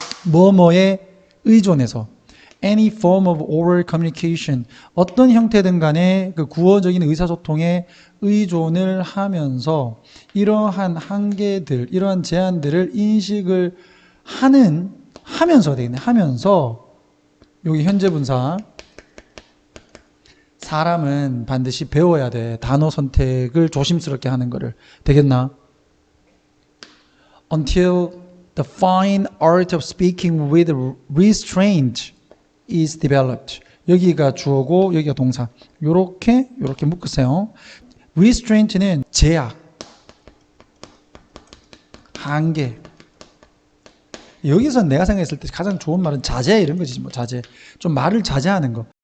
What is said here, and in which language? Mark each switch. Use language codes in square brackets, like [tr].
[ko] 뭐뭐에 의존해서 [en] any form of oral communication [ko] 어떤 형태든 간에 그 구어적인 의사소통에 의존을 하면서 이러한 한계들, 이러한 제한들을 인식을 하면서 되겠네. 하면서 여기 현재분사 사람은 반드시 배워야 돼. 단어 선택을 조심스럽게 하는 거를. 되겠나? [en] Until the fine art of speaking with restraint is developed. [ko] 여기가 주어고 여기가 동사. 요렇게 묶으세요. restraint는 제약, 한계. 여기서 내가 생각했을 때 가장 좋은 말은 자제 이런 거지. 뭐 자제. 좀 말을 자제하는 거.